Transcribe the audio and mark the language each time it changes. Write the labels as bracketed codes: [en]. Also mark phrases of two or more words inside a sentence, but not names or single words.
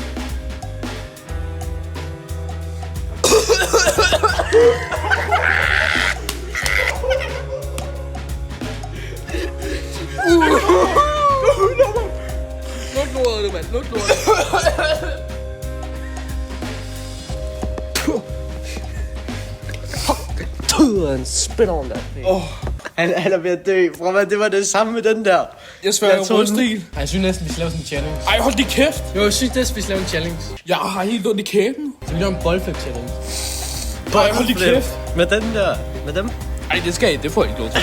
[da] Luk lortet, mand. Luk lortet. [en] And spit on that thing. [da] Han er ved at dø. Prøv at det var det samme med den der. Jeg sværger Jeg troede, rødstil. Ej, jeg synes næsten, vi skal lave sådan en challenge. Ej, hold din kæft. Jo, jeg synes næsten, vi skal lave en challenge. Jeg har helt ondt i kæben. Så vi laver en boldflip challenge. Ej, hold din kæft. Med den der. Med dem. Ej, det skal I. Det får I ikke lov til.